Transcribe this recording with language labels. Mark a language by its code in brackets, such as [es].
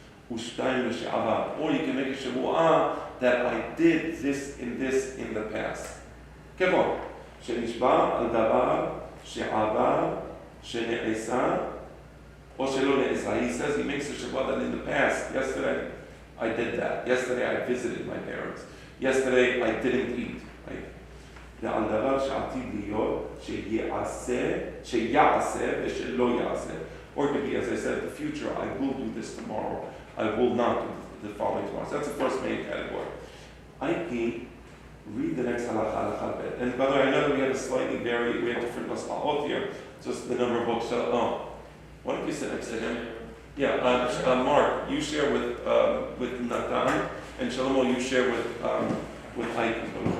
[he] U'shtayim l'she'abar. [en] Or you can make a Shebu'ah that I did this in the past. Kevon. [he] She'nishba al davar, she'abar, she'ne'esa, or she'lo ne'esa. [en] He says he makes a Shebu'ah that in the past, yesterday, I did that. Yesterday I visited my parents. Yesterday I didn't eat. [he] ועל דבר שעתיד להיות, שיעשה ושלא יעשה. [en] Or it could be, as I said, the future, I will do this tomorrow, I will not do the following tomorrow. So that's the first main category. Aiki, read the next halacha bet. And by the way, I know that we have different mas'alot here, just the number of books. Why don't you sit next to him? Yeah, Mark, you share with Natan, and Shlomo, you share with Aiki.